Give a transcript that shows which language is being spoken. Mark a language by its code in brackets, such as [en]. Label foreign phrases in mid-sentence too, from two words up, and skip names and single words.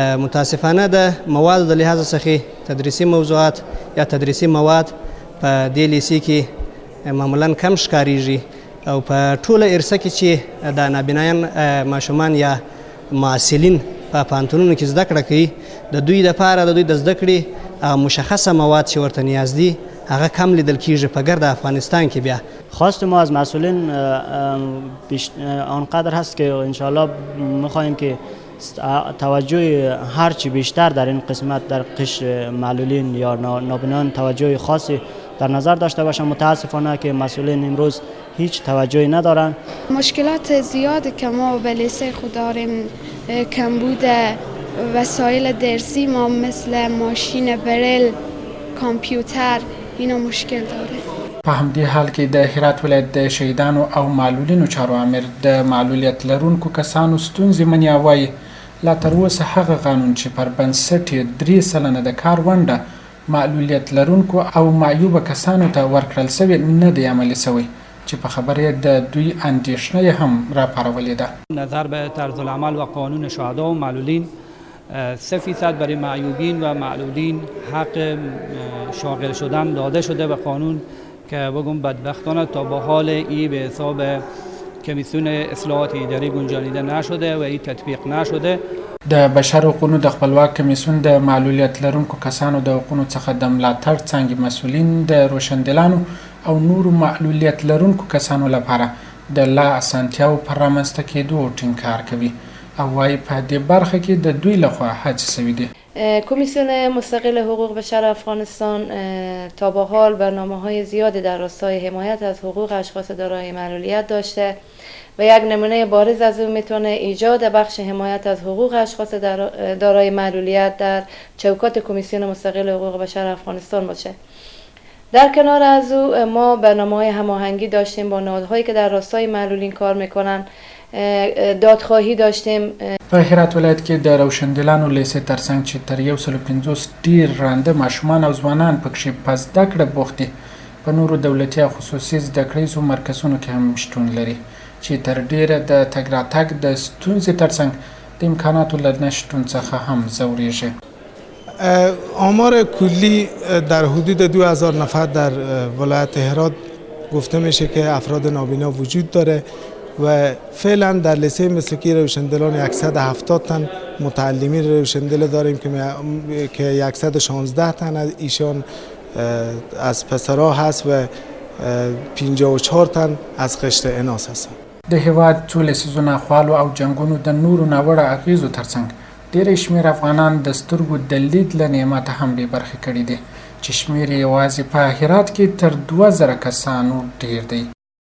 [ps] متاسفانه د موادو د لحاظ څخه تدریسي موضوعات یا تدریسي مواد په دې لیسې کې معمولا کم ښکاریږي او په ټوله ارسه کې چې د نابینایان ماشومان یا معسلین په پوهنتونونو کې زده کړه کوي د دوی دپاره د دوی د زده کړې مشخصه مواد چې ورته نیاز دي هغه کم لیدل کیږي په گرد افغانستان کې. بیا [fa] خواست ما از مسئولین آنقدر هست که انشالله میخواهیم که توجه هرچی بیشتر در این قسمت در قشر معلولین یا نابینان توجه خاصی در نظر داشته باشند. متاسفانه که مسئولین امروز هیچ توجهی ندارند. مشکلات زیادی که ما به لیسه خود داریم، کمبود وسایل درسی ما مثل ماشین بریل، کامپیوتر، اینا مشکل داره. [ps] په همدې حال کې د هرات ولایت د شهیدانو او معلولینو چارو امر د معلولیت لرونکو کسانو ستونزې مني او وایي لا تر اوسه هغه قانون چې پر بنسټ یې 3% د کار ونډه معلولیت لرونکو او معیوبه کسانو ته ورکړل سوې نه دی عملي سوی چې په خبره د دوی اندېښنه هم راپارولې ده. [fa] نظر به طرز العمل و قانون شهدا و معلولین 3% برای معیوبین و معلولین حق شاغل شدن داده شده به قانون که بگم بدبختانه تا به حال ای به حساب کمیسیون اصلاحات اداری گنجانیده نشده و ای تطبیق نشده. [ps] د بشر حقوقو د خپلواک کمیسیون د معلولیت لرونکو کسانو د حقوقو څخه د ملاتړ څانګې مسؤلین د روشندلانو او نورو معلولیت لرونکو کسانو لپاره د لا اسانتیاو پر رامنځته کېدو ټینګار کوي او وایي په دې برخه کې د دوی لخوا هڅې سوي دي. [fa] کمیسیون مستقل حقوق بشر افغانستان تا به حال برنامه‌های زیادی در راستای حمایت از حقوق اشخاص دارای معلولیت داشته و یک نمونه بارز از اون میتونه ایجاد بخش حمایت از حقوق اشخاص دارای معلولیت در چوکات کمیسیون مستقل حقوق بشر افغانستان باشه. در کنار از او ما برنامه‌های هماهنگی داشتیم با نهادهایی که در راستای معلولین کار میکنن، دادخواهی داشتیم. [ps] په هرات ولایت کې د روشندلانو لیسې ترڅنګ چې تر 150 ډیر رانده ماشومان او ځوانان پکښې په زده کړه بوخت دي په نورو دولتي او خصوصي زده کړیزو مرکزونو کې هم شتون لري چې تر ډیره د تګ راتګ د ستونزې ترڅنګ د امکاناتو له نشتون څخه هم ځورېږي. [fa] آمار کلی در حدود 2000 نفر در ولایت هرات گفته میشه که افراد نابینا وجود داره و فعلا در لیسه مسلکی روشندلان 170 تن متعلمین روشندل داریم که 116 تن از ایشان از پسرها هست و 54 تن از قشر اناث هستند. [ps] د هیواد څو لسیزونه خوالو او جنگونو د نورو ناوړه اغیزو ترڅنګ ډېری شمېر افغانان د سترګو د لید له نعمته هم بې برخې کړي دي چې شمېر یې یوازې په هرات کې تر 2000 کسانو ډېر دی.